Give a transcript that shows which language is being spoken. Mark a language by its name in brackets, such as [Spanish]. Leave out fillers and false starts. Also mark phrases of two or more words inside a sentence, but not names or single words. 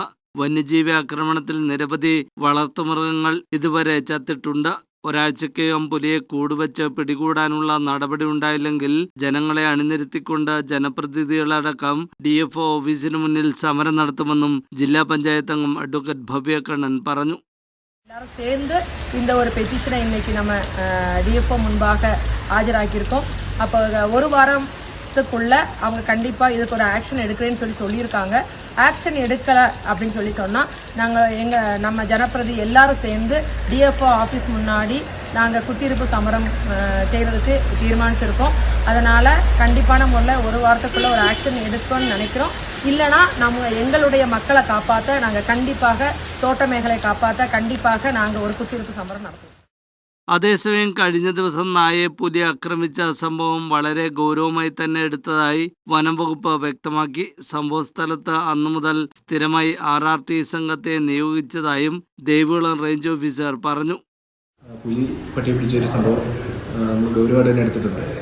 [Malayalam] വന്യജീവി ആക്രമണത്തിൽ നിരവധി വളർത്തുമൃഗങ്ങൾ ഇതുവരെ ചത്തിട്ടുണ്ട്. ഒരാഴ്ചക്കകം പുലിയെ കൂടുവച്ച് പിടികൂടാനുള്ള നടപടി ഉണ്ടായില്ലെങ്കിൽ ജനങ്ങളെ അണിനിരത്തിക്കൊണ്ട് ജനപ്രതിനിധികളടക്കം DFO ഓഫീസിന് മുന്നിൽ സമരം നടത്തുമെന്നും ജില്ലാ പഞ്ചായത്ത് അംഗം അഡ്വക്കേറ്റ് ഭവ്യ കണ്ണൻ പറഞ്ഞു. [Tamil] எல்லாரும் சேர்ந்து இந்த ஒரு பெட்டிஷனை இன்னைக்கு நம்ம DFO முன்பாக ஆஜராக்கியிருக்கோம். அப்போ ஒரு வாரத்துக்குள்ள அவங்க கண்டிப்பாக இதுக்கு ஒரு ஆக்ஷன் எடுக்கிறேன்னு சொல்லியிருக்காங்க. ஆக்ஷன் எடுக்கலை அப்படின்னு சொன்னால் நாங்கள் நம்ம ஜனப்பிரதி எல்லாரும் சேர்ந்து DFO ஆஃபீஸ் முன்னாடி நாங்கள் குத்தியிருப்பு சமரம் செய்கிறதுக்கு தீர்மானிச்சிருக்கோம். அதனால் கண்டிப்பான முறையில் ஒரு வாரத்துக்குள்ளே ஒரு ஆக்ஷன் எடுக்கணும்னு நினைக்கிறோம். இல்லைனா நம்ம எங்களுடைய மக்களை காப்பாற்ற நாங்கள் கண்டிப்பாக தோட்ட மேഖലയെ காப்பாற்ற கண்டிப்பாக நாங்கள் ஒரு குத்தியிருப்பு சமரம் நடத்துவோம். [Malayalam] അതേസമയം കഴിഞ്ഞ ദിവസം നായയെ പുലി ആക്രമിച്ച സംഭവം വളരെ ഗൗരവമായി തന്നെ എടുത്തതായി വനം വകുപ്പ് വ്യക്തമാക്കി. സംഭവ സ്ഥലത്ത് അന്നു മുതൽ സ്ഥിരമായി RRT സംഘത്തെ നിയോഗിച്ചതായും ദേവികുളം റേഞ്ച് ഓഫീസർ പറഞ്ഞു. പുലി പട്ടി പിടിച്ചൊരു സംഭവം നമ്മൾ ഗൗരവമായിട്ട് തന്നെ എടുത്തിട്ടുണ്ട്.